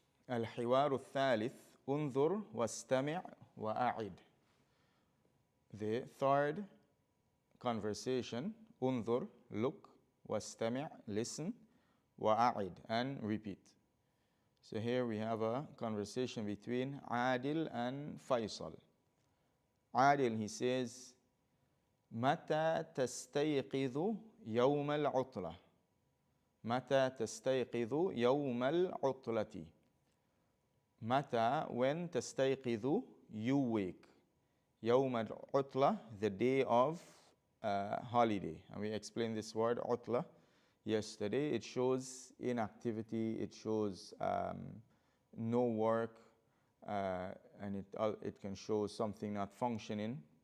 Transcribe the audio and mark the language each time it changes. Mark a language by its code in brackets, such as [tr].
[ar] الحوار الثالث انظر واستمع وأعد. [en] The third conversation, انظر, look, واستمع, listen, وأعد, and repeat. So here we have a conversation between Adil and Faisal. Adil, he says, [ar] متى تستيقظ يوم العطلة؟ متى تستيقظ يوم العطلة؟ Mata, [en] when [ar] تستيقظ, [en] you wake. [ar] يوم العطلة, [en] the day of holiday. And we explained this word عطلة yesterday. It shows inactivity, it shows no work, and it can show something not functioning.